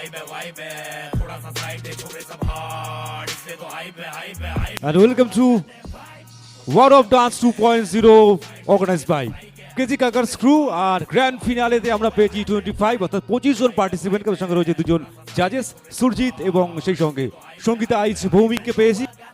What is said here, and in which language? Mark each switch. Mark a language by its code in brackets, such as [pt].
[hi] Vibe है, थोड़ा सा साइड है, छोरे सब hard, इसलिए तो hype है. [en] And welcome to World of Dance 2.0 organized by KG Kakkars crew. [bn] আর grand ফিনালেতে আমরা পেয়েছি 25 অর্থাৎ 25 জন পার্টিসিপেন্টকে, সঙ্গে রয়েছে দুজন জাজেস সুরজিৎ এবং সেই সঙ্গে সঙ্গীতা আইচ ভৌমিককে পেয়েছি।